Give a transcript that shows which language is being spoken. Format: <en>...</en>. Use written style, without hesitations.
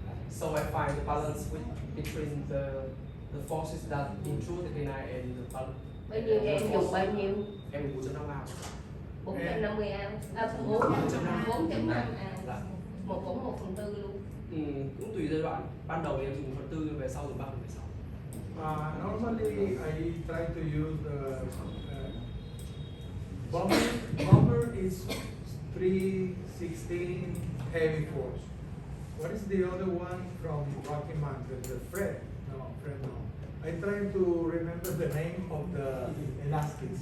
<en>So I find the balance between the forces that intrude the canine and the balance.</en> <vi>Bao nhiêu em dùng bao nhiêu? Em 4.5 ounce.</vi> <en>450 ounce. 4.5 ounce.</en> <vi>Một cũng 1/4 luôn. Cũng tùy giai đoạn. Ban đầu em dùng 1/4, về sau dùng 3/6.</vi> <en>normally I try to use the bomber. Bomber is 316 heavy force. What is the other one from Rocky Mountain? The Fred? No, Fred no. I try to remember the name of the elastics.</en>